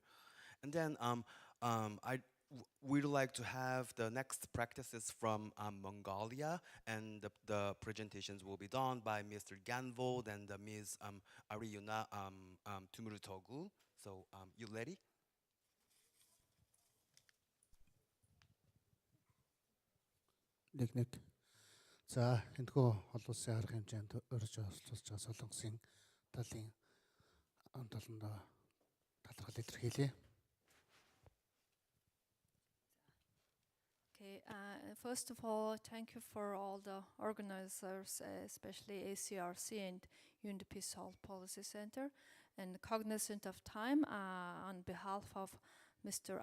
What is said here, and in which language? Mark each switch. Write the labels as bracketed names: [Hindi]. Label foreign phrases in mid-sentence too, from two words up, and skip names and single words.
[English] And then we'd like to have the next practices from Mongolia, and the presentations will be done by Mr. Ganvold and Ms. Ariuna Tumurutogu. So you ready? [Mongolian] Нэг. За энэхүү олон улсын арга хэмжээнд өрж оролцож байгаа Солонгосын талын таланд талархал илэрхийлье. [English] Okay, first of all, thank you for all the organizers, especially ACRC and UNDP Salt Policy Center. And cognizant of time, on behalf of Mr.